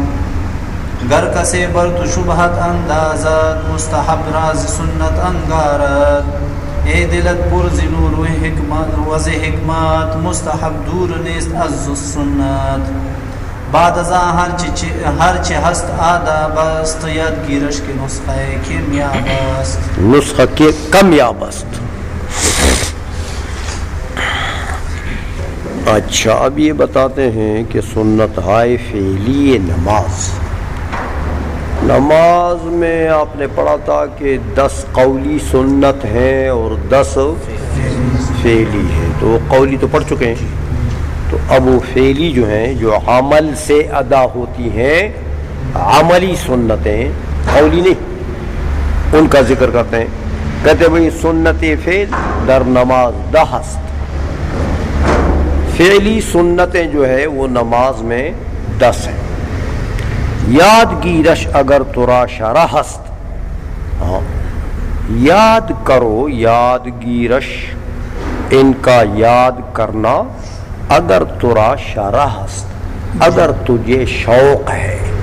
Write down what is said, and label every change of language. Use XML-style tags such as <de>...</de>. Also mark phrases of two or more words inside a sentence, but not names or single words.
<fa>گر کسی بر تو شبهت اندازد، مستحب راز سنت انگارد. ای دلت پر ز نور و حکمت، مستحب دور نیست از سنت. بعد از هرچی هست آداب است، یادگیرش که نسخه کمیاب است. نسخہ کے کمیاب است.</fa> <ur>اچھا اب یہ بتاتے ہیں کہ سنت ہائے فعلی نماز میں آپ نے پڑھا تھا کہ 10 قولی سنت ہیں اور 10 فعلی ہیں. تو وہ قولی تو پڑھ چکے ہیں، تو اب وہ فعلی جو ہیں جو عمل سے ادا ہوتی ہیں، عملی سنتیں، قولی نہیں، ان کا ذکر کرتے ہیں. کہتے بھئی</ur> <fa>سنت فعل در نماز 10 است.</fa> <ur>فعلی سنتیں جو ہے وہ نماز میں 10 ہیں.</ur> <fa>یادگیرش اگر ترا شرح است،</fa> <ur>یاد کرو،</ur> <fa>یادگیرش</fa> <ur>ان کا یاد کرنا،</ur> <fa>اگر ترا شرح است،</fa> <ur>اگر تجھے شوق ہے.</ur>